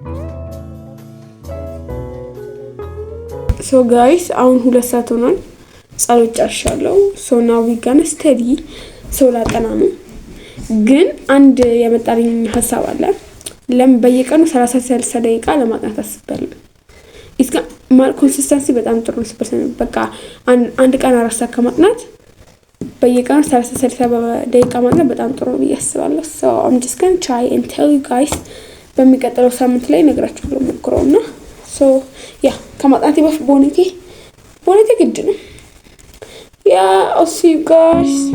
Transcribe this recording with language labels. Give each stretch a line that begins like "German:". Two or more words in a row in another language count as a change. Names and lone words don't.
English: So guys,
Amharic: አሁን 2 ሰዓት ሆኗል። ጸሎት ጨርሻለሁ።
English: so now we gonna study
Amharic: ሰው ላጠና ነው። ግን አንድ የመጣልኝ ሀሳብ አለ። ለምን በየቀኑ 30 ደቂቃ ለማጥናት አስቤያለሁ። እስከ ማል ኮንሲስተንሲ በጣም ጥሩ ነው። በቃ አንድ ቀን 4 ሰዓት ከማጥናት በየቀኑ 30 ደቂቃ ማጥናት በጣም ጥሩ ነው ብዬ አስባለሁ። ሶ
English: I'm just going to try and tell you guys
Amharic: በሚቀጥለው ሳምንት ላይ ነግራችኋለሁ ሞክረውና ሶ ያ ከማጥናቴ በፊት ቦኔቴ ግድ ነው። ያ
English: I'll see you guys